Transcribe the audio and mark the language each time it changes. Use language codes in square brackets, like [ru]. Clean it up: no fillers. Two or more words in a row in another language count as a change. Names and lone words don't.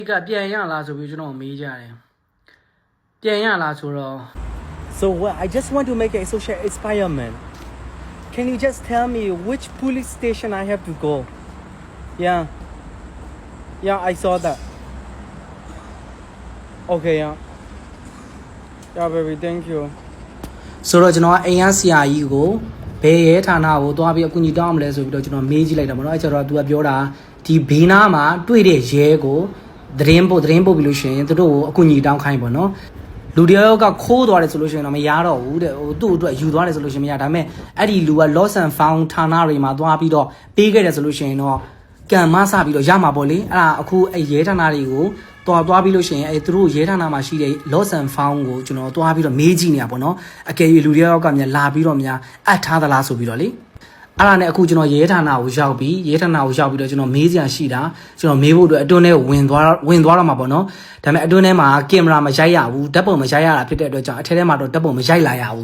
[en] So what? I just want to make a social experiment. Can you just tell me which police station I have to go? Yeah. Yeah, I saw that. Okay, yeah. Yeah, baby, thank you. [my] ဆိုတော့ကျွန်တော်အိမ်ရဆရာကြီးကိုဘယ်ရဲဌာနကိုသွားပြီးအကူအညီတောင်းမလဲဆိုပြီးတော့ကျွန်တော်မေးကြည့်လိုက်တာပေါ့နော်အဲ့ကျတော့ तू ကပြောတာဒီဘေးနားမှာတွေ့တဲ့ရဲကိုသတင်းပို့ပြီးလို့ရှိရင်သူတို့ကိုအကူအညီတောင်းခိုင်းပေါ့နော်လူတယောက်ကခိုးသွားတယ်ဆိုလို့ရှိရင်တော့မရတော့ဘူးတဲ့ဟိုသူ့အတွက်ယူသွားတယ်ဆိုလို့ရှိရင်မရဒါပေမဲ့အဲ့ဒီလူက [en] lost and found [my] ဌာနတွေမှာသွားပြီးတော့ပေးခဲ့တယ်ဆိုလို့ရှိရင်တော့ကံမဆပြီးတော့ရမှာပေါ့လေအဲ့ဒါအခုအဲ့ရဲဌာနတွေကိုသွားပြီးလို့ရှိရင်အဲ့သူတို့ရဲ ဌာနမှာရှိတဲ့ [en] lost and found [my] ကိုကျွန်တော်သွားပြီးတော့မေးကြည့်နေတာပေါ့နော်အကယ်၍လူတယောက်ကမြန်လာပြီးတော့မြန်အပ်ထားသလားဆိုပြီးတော့လေအဲ့ဒါနဲ့အခုကျွန်တော်ရဲဌာနကိုရောက်ပြီးတော့ကျွန်တော်မေးစရာရှိတာကျွန်တော်မေးဖို့အတွက်အတွင်းထဲဝင်သွားတော့မှာပေါ့နော်ဒါပေမဲ့အတွင်းထဲမှာကင်မရာမရိုက်ရဘူးဓာတ်ပုံမရိုက်ရတာဖြစ်တဲ့အတွက်ကြောင့်အထဲထဲမှာတော့ဓာတ်ပုံမရိုက်လာရဘူး